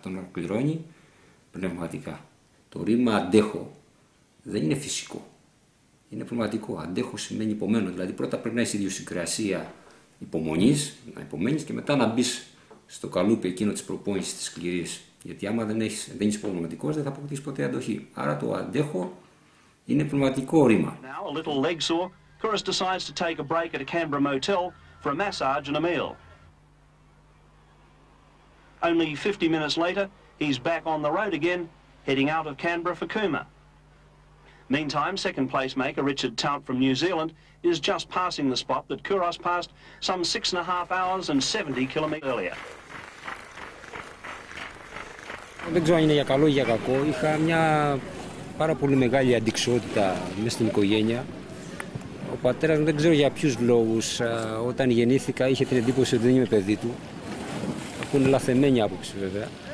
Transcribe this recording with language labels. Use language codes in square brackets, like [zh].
[el] Τον ολοκληρώνει πνευματικά. Το ρήμα αντέχω δεν είναι φυσικό. Είναι πνευματικό. Αντέχω σημαίνει υπομένω. Δηλαδή πρώτα πρέπει να έχει ιδιοσυγκρασία υπομονής, να υπομένεις, και μετά να μπεις στο καλούπι εκείνο της προπόνησης της σκληρής. Γιατί άμα δεν είσαι πνευματικός, δεν θα αποκτήσεις ποτέ αντοχή. Άρα το αντέχω είναι πνευματικό ρήμα. [en] Now, a little leg sore, Kouros decides to take a break at a Canberra motel for a massage and a meal. Only 50 minutes later, he's back on the road again, heading out of Canberra for Cooma. Meantime, second place maker Richard Tout from New Zealand is just passing the spot that Kouros passed some 6.5 hours and 70 kilometres earlier. [el] Δεν ξέρω αν είναι για καλό ή για κακό. Είχα μια πάρα πολύ μεγάλη αντιξότητα μέσα στην οικογένεια. Ο πατέρας μου, δεν ξέρω για ποιους λόγους, όταν γεννήθηκα είχε την εντύπωση ότι δεν είμαι παιδί του. Αυτό είναι λαθεμένη άποψη βέβαια.